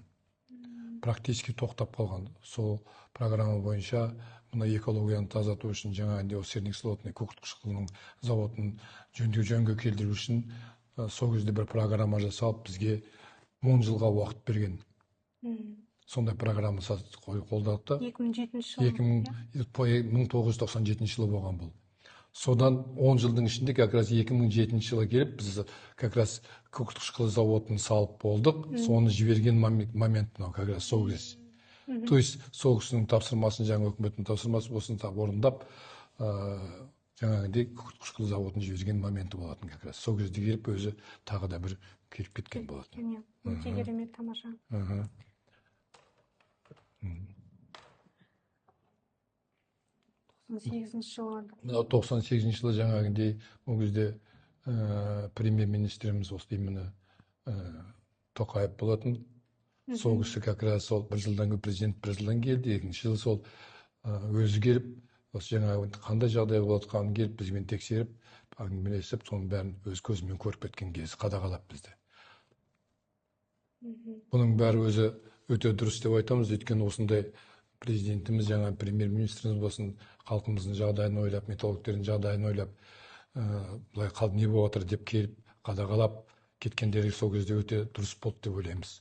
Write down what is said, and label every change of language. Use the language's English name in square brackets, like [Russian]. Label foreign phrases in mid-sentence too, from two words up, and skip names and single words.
[Kazakh] Практически тоқтап қалған. Сол программа бойынша мына экологияны тазарту үшін жаңағындай [Russian] Серник слотный [Kazakh] күкірт қышқылының заводын жөнге келтіру үшін сол кезде бір программа жасалып, бізге 10 жылға уақыт берген. Сондай программа қолдадық та. 1997 жылы болған бұл. Содан 10 жылдың ішінде [Russian] как раз [Kazakh] 2007 жылы келіп, біз [Russian] как раз [Kazakh] күкірт қышқылы заводын салып болдық. Соны жіберген момент мынау [Russian] как раз [Kazakh] сол кез. [Russian] То есть [Kazakh] сол кісінің тапсырмасын, жаңа өкіметтің тапсырмасы болсын орындап, жаңағыдай күкірт қышқылы заводын жіберген моменті болатын [Russian] как раз. [Kazakh] Сол кезде келіп, өзі тағы да бір келіп кеткен болатын. Өте керемет, тамаша. 98 жылы жаңағындай ол кезде премьер-министріміз осы именно Тоқаев болатын. Сол кісі [Russian] как раз [Kazakh] сол бір жылдан кейін президент бір жылдан келді, екінші жылы сол өзі келіп, осы жаңағы қандай жағдай болып жатқанын келіп бізбен тексеріп, әңгімелесіп, соның бәрін өз көзімен көріп кеткен кезі қадағалап бізді. Бұның бәрі өзі өте дұрыс деп айтамыз, өйткені осындай президентіміз, жаңа премьер-министріміз болсын, халқымыздың жағдайын ойлап, металлургтердің жағдайын ойлап, былай не болып жатыр деп келіп, қадағалап кеткендері сол кезде өте дұрыс болды деп ойлаймыз.